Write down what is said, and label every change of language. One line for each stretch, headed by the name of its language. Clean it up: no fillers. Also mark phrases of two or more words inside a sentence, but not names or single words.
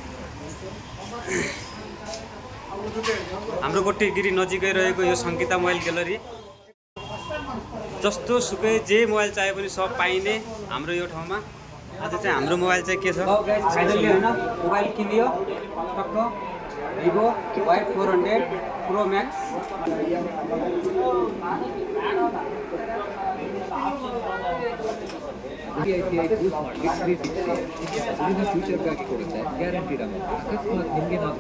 Nepali: हाम्रो गोटीगिरी नजिकै रहेको यो सङ्गीता मोबाइल ग्यालरी, जस्तो सुकै जे मोबाइल चाहे पनि सब पाइने हाम्रो यो ठाउँमा। आज चाहिँ हाम्रो मोबाइल चाहिँ के छ फाइनल्ली हैन, मोबाइल किनियो टक्क Vivo Y400 Pro Max।
Kannada: ಫ್ಯೂಚರ್ ಗಾಗಿ ಕೊಡುತ್ತೆ, ಗ್ಯಾರಂಟಿ ಅಕಸ್ಮಾತ್ ನಿಮಗೆ